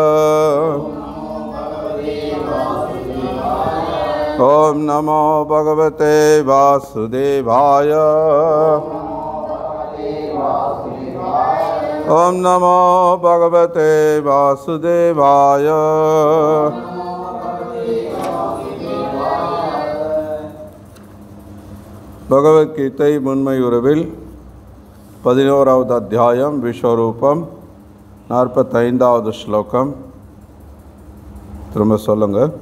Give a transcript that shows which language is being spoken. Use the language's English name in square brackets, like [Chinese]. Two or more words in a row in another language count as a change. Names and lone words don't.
[Sanskrit] ओम नमो भगवते वासुदेवाय। ओम नमो भगवते वासुदेवाय। [Tamil] பகவத்கீதை முன்மை உறவில் 11வது அத்தியாயம் விஸ்வரூபம் 45வது ஸ்லோகம். திரும்ப சொல்லுங்க.